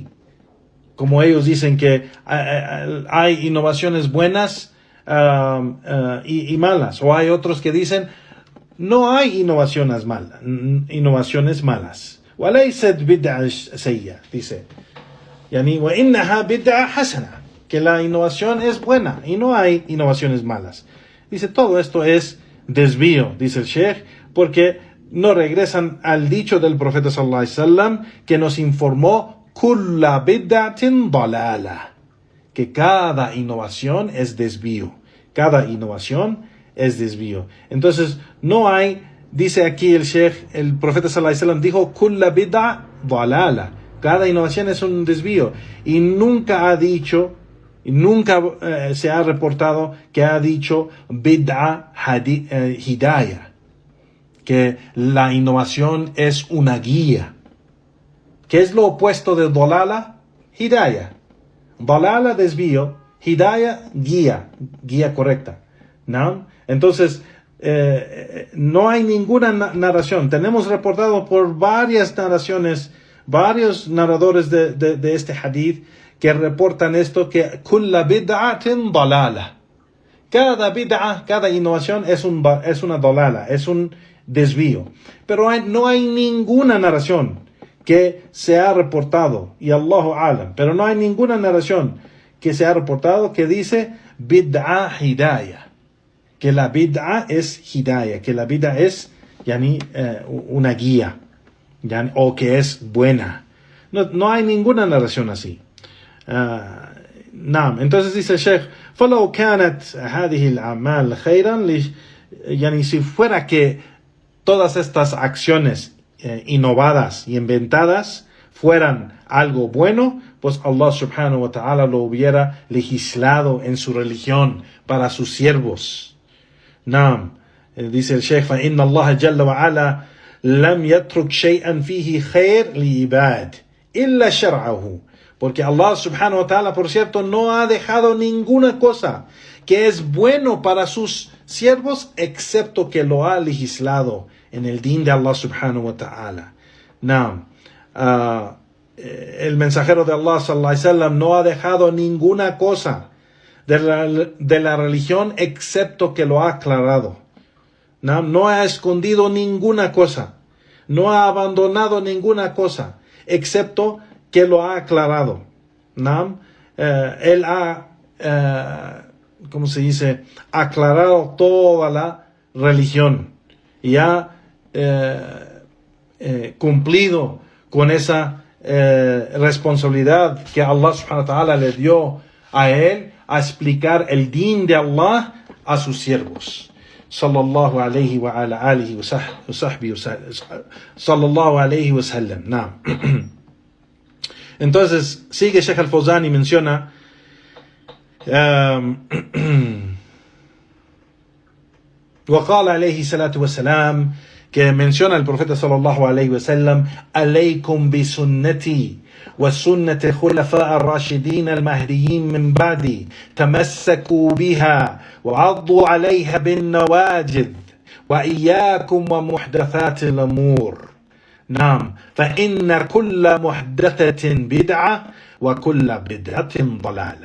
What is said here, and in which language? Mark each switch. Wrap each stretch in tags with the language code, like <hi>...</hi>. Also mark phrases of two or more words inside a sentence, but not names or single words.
<es>Como ellos dicen que hay innovaciones buenas y malas, o hay otros que dicen no hay innovaciones malas.</es> <ar>وَلَيْسَتْ بِدْعَ سَيِّئَةٍ, dice, وَإِنَّهَا بِدْعَ حَسَنَةٍ,</ar> <es>que la innovación es buena y no hay innovaciones malas. Dice, todo esto es desvío, dice el Sheikh, porque no regresan al dicho del profeta</es> <ar>صلى الله عليه وسلم</ar> <es>que nos informó</es> <ar>كل بدعة ضلالة,</ar> <es>que cada innovación es desvío. Cada innovación es desvío. Entonces, no hay, dice aquí el Sheikh, el profeta</es> <ar>صلى الله عليه وسلم</ar> <es>dijo</es> <ar>كل بدعة ضلالة.</ar> <es>Cada innovación es un desvío. Y nunca ha dicho, nunca se ha reportado que ha dicho</es> <ar>بدعة هداية,</ar> <es>que la innovación es una guía. ¿Qué es lo opuesto de dalala? Hidayah. Dalala, desvío. Hidayah, guía correcta. ¿No? Entonces, no hay ninguna narración. Tenemos reportado por varias narraciones, varios narradores de este hadith que reportan esto, que</es> <ar>كل بدعة ضلالة,</ar> <es>Cada bid'a, cada innovación es una dalala, es un desvío. Pero no hay ninguna narración que se ha reportado, y</es> <ar>الله أعلم,</ar> <es>pero no hay ninguna narración que se ha reportado que dice</es> <ar>بدعة هداية,</ar> <es>que la bid'a es hidayah, que la bid'a es una guía, o que es buena. No hay ninguna narración así. Entonces dice el Sheikh,</es> <ar>فلو كانت هذه الأعمال خيرا</ar> <es>si fuera que todas estas acciones innovadas y inventadas fueran algo bueno, pues Allah</es> <ar>سبحانه وتعالى</ar> <es>lo hubiera legislado en su religión para sus siervos. Dice el Sheikh,</es> <ar>فإن الله جل وعلا لم يترك شيئا فيه خير لعباد إلا شرعه.</ar> <es>Porque Allah</es> <ar>سبحانه وتعالى,</ar> <es>por cierto, no ha dejado ninguna cosa que es bueno para sus siervos, excepto que lo ha legislado en el din de Allah</es> <ar>سبحانه وتعالى.</ar> <es>El mensajero de Allah</es> <ar>صلى الله عليه وسلم</ar> <es>no ha dejado ninguna cosa de la religión, excepto que lo ha aclarado. No ha escondido ninguna cosa. No ha abandonado ninguna cosa, excepto que lo ha aclarado. Él ha, aclarado toda la religión y ha cumplido con esa responsabilidad que Allah</es> <ar>سبحانه وتعالى</ar> <es>le dio a él, a explicar el din de Allah a sus siervos.</es> <ar>صلى الله عليه وعلى آله وصحبه صلى الله عليه وسلم.</ar> <es>Entonces sigue Sheikh al-Fawzan y menciona</es> <ar>وقال عليه الصلاة والسلام,</ar> <es>que menciona el profeta</es> <ar>صلى الله عليه وسلم، عليكم بسنتي وسنة الخلفاء الراشدين المهديين من بعدي تمسكوا بها وعضوا عليها بالنواجذ وإياكم ومحدثات الأمور. فإن كل محدثة بدعة وكل بدعة ضلالة.</ar>